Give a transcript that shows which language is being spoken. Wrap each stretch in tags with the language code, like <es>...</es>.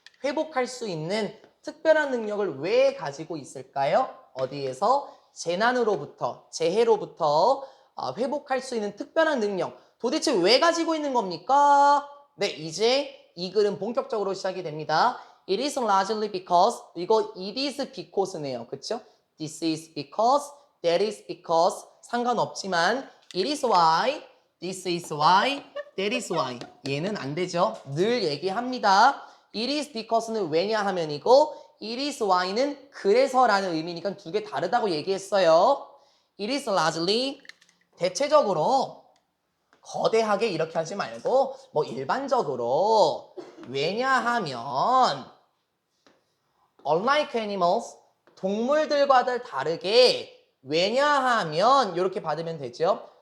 <ko>회복할 수 있는 특별한 능력을 왜 가지고 있을까요? 어디에서? 재난으로부터, 재해로부터 회복할 수 있는 특별한 능력. 도대체 왜 가지고 있는 겁니까? 네, 이제 이 글은 본격적으로 시작이 됩니다.</ko> <en>It is largely because,</en> <ko>이거</ko> <en>it is because네요.</en> <ko>그쵸?</ko> <en>This is because, that is because,</en> <ko>상관없지만</ko> <en>it is why, this is why, that is why.</en> <ko>얘는 안 되죠. 늘 얘기합니다.</ko> <en>It is because</en> <ko>는 왜냐하면이고</ko> <en>it is why</en> <ko>는 그래서라는 의미니까 두 개 다르다고 얘기했어요.</ko> <en>It is largely,</en> <ko>대체적으로 거대하게 이렇게 하지 말고 뭐 일반적으로, 왜냐하면</ko> <en>unlike animals,</en> <ko>동물들과 다르게, 왜냐하면 이렇게 받으면 되죠.</ko>